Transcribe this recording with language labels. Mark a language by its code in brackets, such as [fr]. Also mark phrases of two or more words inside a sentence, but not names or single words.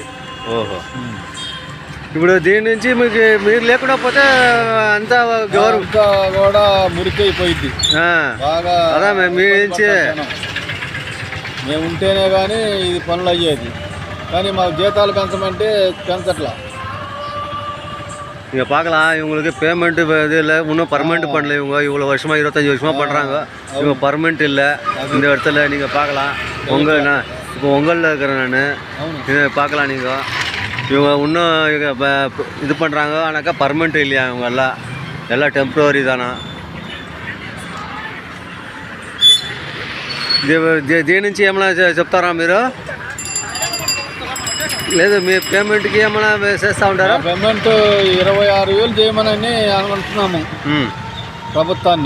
[te] ఓహో, ఇప్పుడు దీని నుంచి మీకు మీరు లేకుండా పోతే అంతా గవర్నమెంట్ కూడా మురికైపోయింది బాగా. అదా మీ నుంచి మేము ఉంటేనే కానీ ఇది పనులు అయ్యేది. కానీ మాకు జీతాలు పెంచమంటే పెంచట్లా. [ta] இங்கே பார்க்கலாம், இவங்களுக்கு பேமெண்ட்டு இது இல்லை, இன்னும் பர்மனெண்ட் பண்ணல. இவ்வளோ வருஷமாக 25 வருஷமாக பண்ணுறாங்க. இவங்க பர்மனெண்ட் இல்லை இந்த இடத்துல. நீங்கள் பார்க்கலாம், நான் இப்போ உங்களில் இருக்கிறேன் நான். பார்க்கலாம், நீங்கள் இவங்க இன்னும் இது பண்ணுறாங்க. ஆனாக்கா பர்மனெண்ட் இல்லையா, இவங்க எல்லாம் டெம்ப்ரவரி தானா. [te] దీని నుంచి ఏమైనా చెప్తారా మీరు? లేదు, మీ పేమెంట్కి ఏమైనా చేస్తూ ఉంటారా? పేమెంట్ 26,000 చేయమని అనుకుంటున్నాము ప్రభుత్వాన్ని.